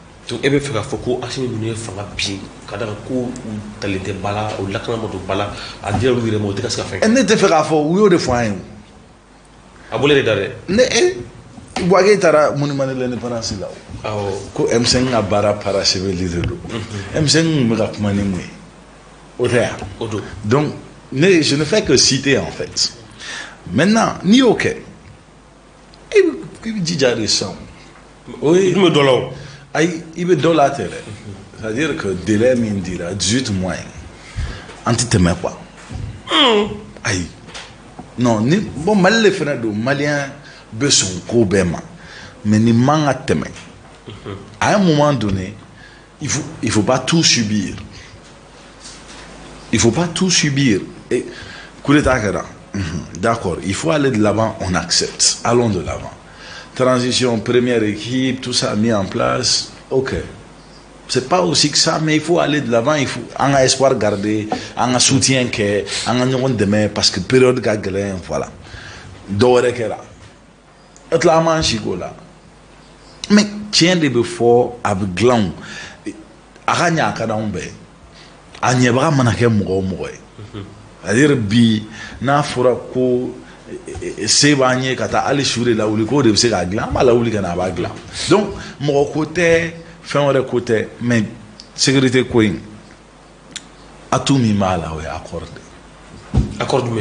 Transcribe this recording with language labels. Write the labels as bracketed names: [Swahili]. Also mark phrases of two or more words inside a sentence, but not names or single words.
[Bambara] donc e bɛ fɛ k'a fɔ ko Asimi ninnu ye fanga bin ka da ko u talen tɛ ba la u lakana ma don ba la a dira olu yɛrɛ ma u tɛ ka se ka fɛn kɛ ne tɛ fɛ k'a fɔ u y'o de fɔ an ye a bolo de da dɛ ne Bouaké taara [French] monument de l'indépendance [Bambara] la awɔ ko M5 ka baara parachevalier don M5 bɛ ka kuma ni mun ye o tɛ yan o don [French] donc je ne fais que citer en fait maintenant [Bambara] n'i y'o kɛ i bɛ jija de sɔn o ye dun bɛ dɔ la o ayi i bɛ dɔ la tɛ dɛ [French] c'est à dire que délai [Bambara] min dira 18 mois an tɛ tɛmɛ quoi ayi non ni bon Mali le fana don malien bɛ sɔn ko bɛɛ ma mais ni man ka tɛmɛ [French] à un moment donné il faut pas tout subir et coup d'état kɛra d'accord il faut aller de l'avant on accepte allons de l'avant transition première équipe tout ça mis en place ok c'est pas aussi que ça mais il faut aller de l'avant il faut un espoir garder un soutien [Bambara] kɛ an ka ɲɔgɔn dɛmɛ [French] parce que période [Bambara] ka gɛlɛn [French] voilà [Bambara] dɔ wɛrɛ kɛra et la man siko la mais tiɲɛ de bɛ fɔ a bɛ dilan a ka ɲɛ a ka d'anw bɛɛ a ɲɛbaga mana kɛ mɔgɔ o mɔgɔ ye c'est-à-dire bi n'a fɔra ko se b'an ye ka taa hali su de lawuli k'o de bɛ se k'a dilan an b'a lawuli ka na a b'a dilan donc mɔgɔ ko tɛ fɛn wɛrɛ ko tɛ mais sécurité ko in atout min b'a la o ye accord jumɛn